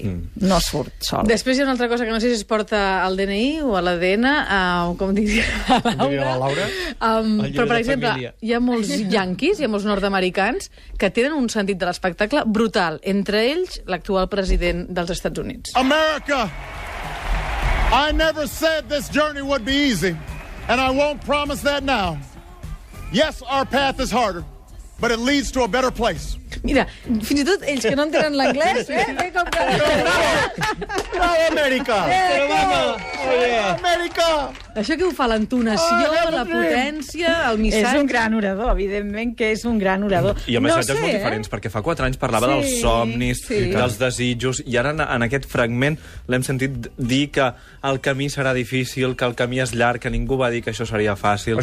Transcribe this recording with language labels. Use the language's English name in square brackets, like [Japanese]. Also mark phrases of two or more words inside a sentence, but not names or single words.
[Catalan] No surt sol. Després hi ha una altra cosa que no sé si es porta al DNI o a l'ADN, com diria la Laura. Però, per exemple, hi ha molts yanquis, hi ha molts nord-americans que tenen un sentit de l'espectacle brutal. Entre ells, l'actual president dels Estats Units. [English] America, I never said this journey would be easy, and I won't promise that now. Yes, our path is harder, but it leads to a better place. [Catalan] Mira, fins i tot ells que no entenen l'anglès, bé com que... Bravo, Amèrica! Amèrica! Això que ho fa l'entonació, la potència, el missatge... És un gran orador, evidentment que és un gran orador. I amb missatges molt diferents, perquè fa 4 anys parlava dels somnis, dels desitjos, i ara en aquest fragment l'hem sentit dir que el camí serà difícil, que el camí és llarg, que ningú va dir que això seria fàcil.